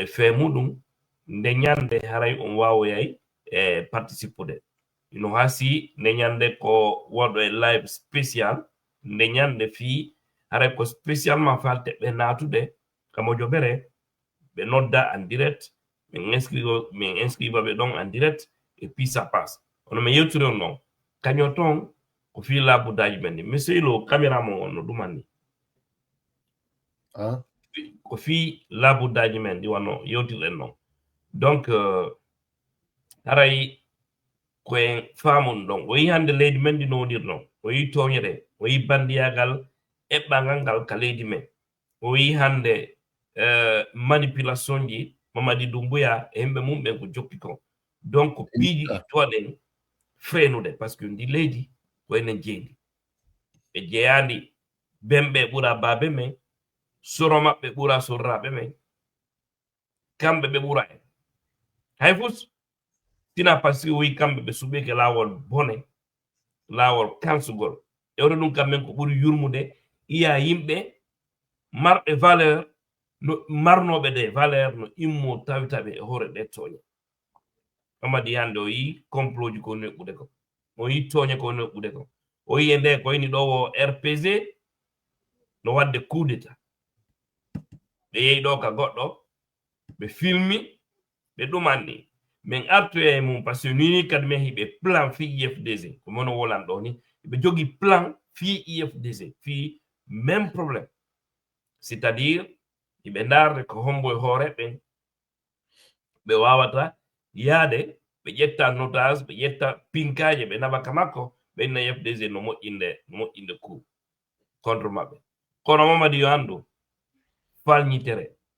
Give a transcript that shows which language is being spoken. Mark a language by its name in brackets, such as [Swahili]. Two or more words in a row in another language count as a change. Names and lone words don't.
[Fula] fe muɗum nde ñande haray on wawoyay e participude ino hasi nde ñande ko woɗo e live spécial nde ñande fi haray ko spécialement falte ɓe natude kamo joɓere ɓe nodda [French] en direct [Fula] min inscriva ɓe ɗon [French] en direct et puis ça passe [Fula] ono mi yewtiri on noon kaño toon ko fi labuddaji men ni monsieur Ilo caméra mo on no ɗumanni ko fi labuddaji men ɗi wanno yewtirɗen noon donc haray koyen faamon ɗon o yi hande leydi men ɗi no wonir noon o yi toñere o yi bandiyagal eɓɓangal ngal ka leydi men o yi hande manipulation ji Mamadi Doumbouya e hemɓe mum ɓen ko jokki kon donc ko piiji ɗi toɗen feenude [French] par ce que [Fula] ndi leydi ko enen jeydi ɓe jeyandi bemɓe ɓura baabe men soro maɓɓe ɓura sorraɓe men kamɓe ɓe ɓura en hay fus tina [French] par ce que [Fula] o yi kamɓe ɓe suɓeke laawol bone laawol kansugol ewre ɗum kamɓen ko ɓuri yurmude iya yimɓe marɓe valeur no marnoɓe [French] de valeur [Fula] no immo tawitaɓe e hoore ɗe toña Mamadi hande o yi complot ji ko neɓɓude ko o yi toña ko neɓɓude ko o yi e nde ko yini ɗo o RPG no wadde [French] coup d'état [Fula] ɓe yehi ɗo ka goɗɗo ɓe filmi ɓe ɗumanni min artoya e mum [French] par ce que [Fula] nini kadi min hiɓe plan fi IFDG ko mono wolan ɗo ni ɓe jogi plan fi IFDG fi [French] même problème c'est à dire [Fula] iɓe darde ko hombo e hoore ɓen ɓe wawata yaade ɓe ƴetta notage ɓe ƴetta pinkaje ɓe nabaka makko ɓe inna IFDG no moƴƴinde [French] coup contre [Fula] maɓɓe kono Mamadi yo andu falñitere